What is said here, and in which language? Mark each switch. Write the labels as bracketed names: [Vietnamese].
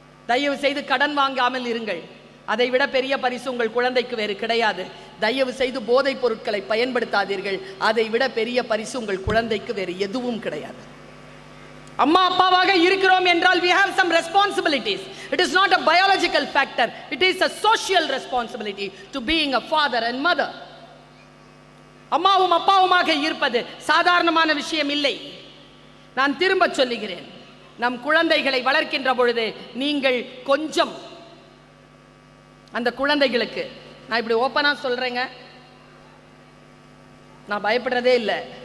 [Tamil] தயவு செய்து கடன் வாங்காமல் இருங்கள், அதை விட பெரிய பரிசு உங்கள் குழந்தைக்கு வேறு கிடையாது. தயவு செய்து போதைப் பொருட்களை பயன்படுத்தாதீர்கள், அதை விட பெரிய பரிசு உங்கள் குழந்தைக்கு வேறு எதுவும் கிடையாது. அம்மா அப்பாவாக இருக்கிறோம் என்றால் [English] we have some responsibilities. It is not a biological factor, it is a social responsibility to being a father and mother. [Tamil] அம்மாவும் அப்பாவுமாக இருப்பது சாதாரணமான விஷயம் இல்லை. நான் திரும்ப சொல்லுகிறேன், நம் குழந்தைகளை வளர்க்கின்ற பொழுது நீங்கள் கொஞ்சம் அந்த குழந்தைகளுக்கு, நான் இப்படி ஓப்பனா சொல்றேங்க, நான் பயப்படுறதே இல்லை.